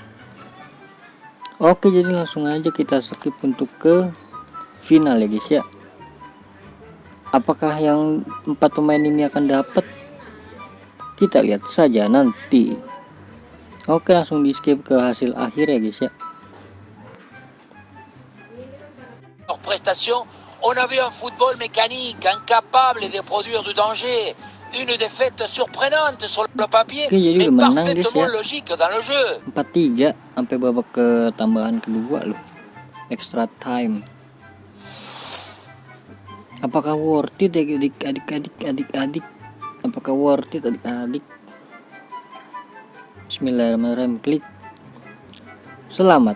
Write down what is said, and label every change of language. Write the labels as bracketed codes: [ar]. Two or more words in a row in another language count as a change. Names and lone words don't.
[id] Oke, jadi langsung aja kita skip untuk ke final ya guys ya. Apakah yang 4 pemain ini akan dapat? Kita lihat saja nanti. Oke, langsung di skip ke hasil akhir ya guys ya. [fr] Leur prestation, on a vu un football mécanique, incapable de produire du danger. Une défaite surprenante sur le papier, [id] Oke, jadi [fr] mais [id] udah menang guys [fr] parfaitement [id] ya. [fr] logique dans le jeu. [id] 4-3 sampai babak ke tambahan kedua loh. [en] Extra time. [id] Apakah [en] worth it [id] ya adik-adik? Apakah [en] worth it [id] adik-adik? Bismillahirrahmanirrahim, klik. Selamat.